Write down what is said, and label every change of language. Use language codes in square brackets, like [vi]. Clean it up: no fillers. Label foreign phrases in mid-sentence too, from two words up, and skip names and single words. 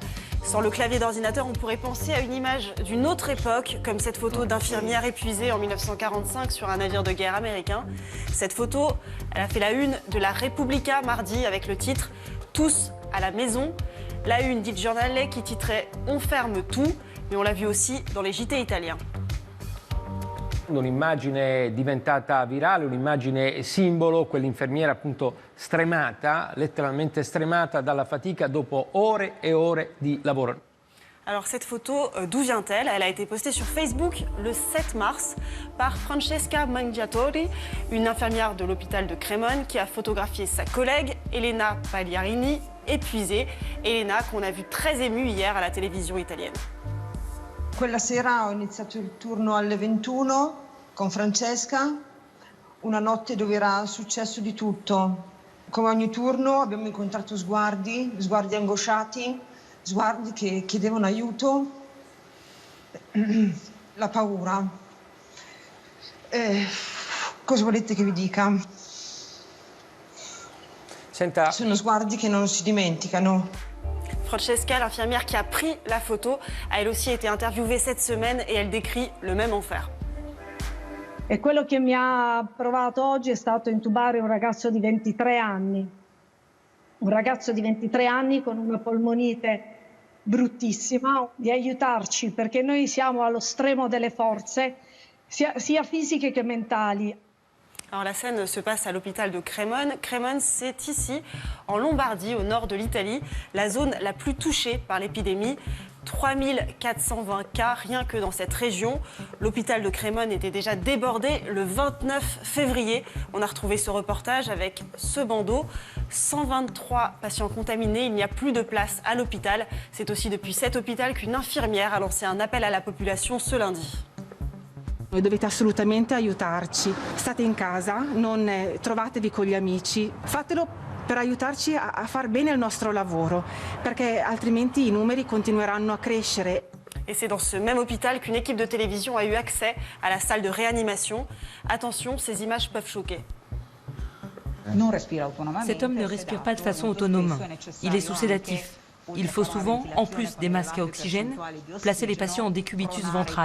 [fr] Sans le clavier d'ordinateur, on pourrait penser à une image d'une autre époque, comme cette photo d'infirmière épuisée en 1945 sur un navire de guerre américain. Cette photo, elle a fait la une de la Repubblica mardi avec le titre « Tous à la maison ». La une d'Il Giornale qui titrait « On ferme tout », mais on l'a vu aussi dans les JT italiens. [it] Un'immagine diventata virale, un'immagine simbolo, quell'infermiera appunto stremata, letteralmente stremata dalla fatica dopo ore e ore di lavoro. [fr] Alors cette photo, d'où vient-elle? Elle a été postée sur Facebook le 7 mars par Francesca Mangiatori, une infirmière de l'hôpital de Crémone qui a photographié sa collègue Elena Pagliarini, épuisée. Elena qu'on a vue très émue hier à la télévision italienne. [it] Quella sera ho iniziato il turno alle 21 con Francesca, una notte dove era successo di tutto. Come ogni turno abbiamo incontrato sguardi angosciati, sguardi che chiedevano aiuto, la paura. Cosa volete che vi dica? Senta. Sono sguardi che non si dimenticano. [fr] Francesca, l'infirmière qui a pris la photo, a elle aussi été interviewée cette semaine et elle décrit le même enfer. [it] E quello che mi ha provato oggi è stato intubare un ragazzo di 23 anni. Un ragazzo di 23 anni con una polmonite bruttissima, di aiutarci perché noi siamo allo stremo delle forze, sia fisiche che mentali. [fr] Alors la scène se passe à l'hôpital de Crémone. Crémone, c'est ici, en Lombardie, au nord de l'Italie, la zone la plus touchée par l'épidémie. 3420 cas rien que dans cette région. L'hôpital de Crémone était déjà débordé le 29 février. On a retrouvé ce reportage avec ce bandeau. 123 patients contaminés, il n'y a plus de place à l'hôpital. C'est aussi depuis cet hôpital qu'une infirmière a lancé un appel à la population ce lundi. [it] Voi dovete assolutamente aiutarci. State in casa, non trovatevi con gli amici. Fatelo per aiutarci a far bene il nostro lavoro, perché altrimenti i numeri continueranno a crescere. [fr] Et c'est dans ce même hôpital qu'une équipe de télévision a eu accès à la salle de réanimation. Attention, ces images peuvent choquer. Cet homme ne respire pas de façon autonome. Il est sous sédatif. Il faut souvent, en plus des masques à oxygène, placer les patients en décubitus ventral.